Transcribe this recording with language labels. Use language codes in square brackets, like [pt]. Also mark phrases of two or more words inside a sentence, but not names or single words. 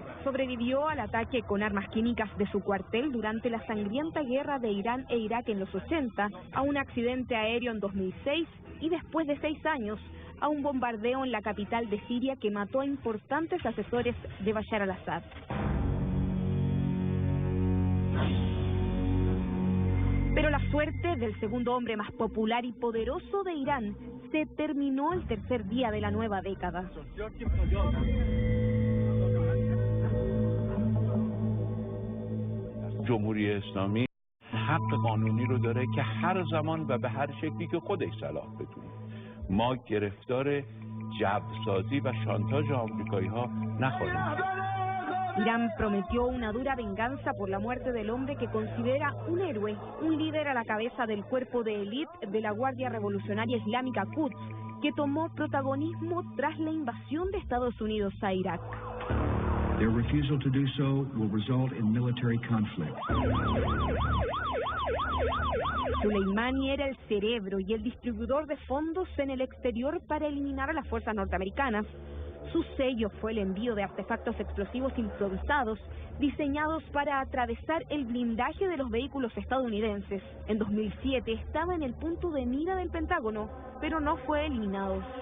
[es] Sobrevivió al ataque con armas químicas de su cuartel durante la sangrienta guerra de Irán e Irak en los 80, a un accidente aéreo en 2006 y después de 6 años a un bombardeo en la capital de Siria que mató a importantes asesores de Bashar al-Assad. Pero la suerte del segundo hombre más popular y poderoso de Irán se terminó el tercer día de la nueva década. [fa] جمهوری اسلامی حق قانونی رو داره که هر زمان و به هر شکلی که خودش صلاح بدونه. ما گرفتار جبرسازی و شانتاژ آمریکایی‌ها نخواهیم. [es] Irán prometió una dura venganza por la muerte del hombre que considera un héroe, un líder a la cabeza del cuerpo de élite de la Guardia Revolucionaria Islámica Quds, que tomó protagonismo tras la invasión de Estados Unidos a Irak. [en] Their refusal to do so will result in military conflict. [es] Soleimani era el cerebro y el distribuidor de fondos en el exterior para eliminar a las fuerzas norteamericanas. Su sello fue el envío de artefactos explosivos improvisados diseñados para atravesar el blindaje de los vehículos estadounidenses. En 2007 estaba en el punto de mira del Pentágono, pero no fue eliminado.